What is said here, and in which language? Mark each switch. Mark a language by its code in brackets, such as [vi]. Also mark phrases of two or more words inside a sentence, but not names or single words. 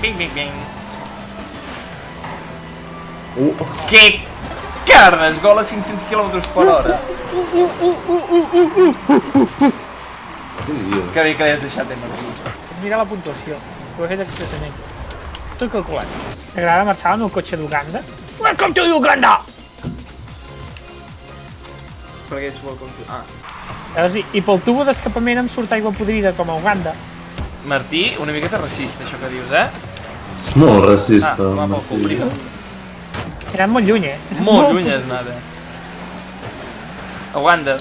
[ca] ping, ping, ping, ping. Que cardes, gol a 500 km/h. Què dius? Que bé que l'has deixat, Martí. Mira la puntuació. Ho he fet expressament. Tot calculat. T'agrada marxar amb el cotxe d'Uganda? [en] Welcome to Uganda! [ca] Per què ets molt com tu? Ah. Veus? I pel tubo d'escapament em surt aigua podrida com a Uganda. Martí, una miqueta racista, això que dius, És molt racista. Ah, va pel cul, prima. He anat molt lluny, Molt lluny has anat, Uganda.